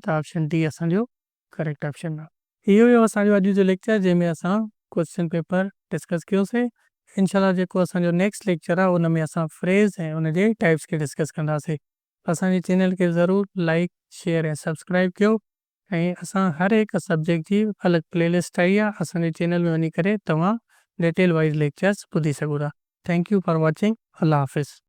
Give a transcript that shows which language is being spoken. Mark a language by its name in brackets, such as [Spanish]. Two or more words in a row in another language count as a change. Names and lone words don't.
[Sindhi] त [English] option D [Sindhi] असांजो [English] correct option [Sindhi] आहे। इहो हुयो असांजो अॼु जो लेक्चर जंहिंमें असां [English] question paper discuss [Sindhi] कयोसीं। इनशाला जेको असांजो [English] next lecture [Sindhi] आहे उन में असां फ्रेज़ ऐं उनजे टाइप्स खे डिस्कस कंदासीं। असांजे चैनल खे ज़रूरु [English] like share [Sindhi] ऐं सब्सक्राइब कयो। ऐं असां हर हिकु सब्जेक्ट जी अलॻि प्लेलिस्ट ठाही आहे, असांजे चैनल में वञी करे तव्हां [English] detail wise lectures [Sindhi] ॿुधी सघो था। [English] Thank you for watching. [Urdu] اللہ حافظ.